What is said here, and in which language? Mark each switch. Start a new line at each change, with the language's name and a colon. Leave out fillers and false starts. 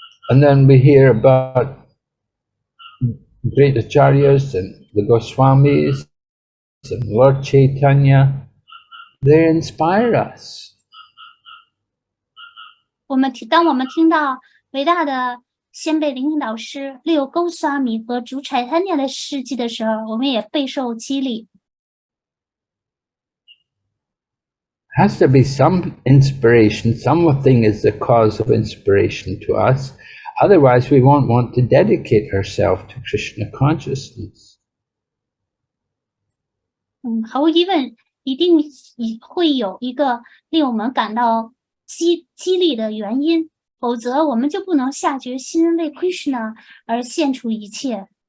English: And then we hear about great acharyas and the Goswamis and Lord Chaitanya. They inspire us.
Chinese: 当我们听到伟大的先辈灵性导师6Goswami和主Chaitanya的事迹的时候，我们也备受激励。
English: Has to be some inspiration. Something is the cause of inspiration to us. Otherwise, we won't want to dedicate ourselves to Krishna consciousness.
Chinese: 毫无疑问，一定会有一个令我们感到激励的原因，否则我们就不能下决心为 Krishna 而献出一切。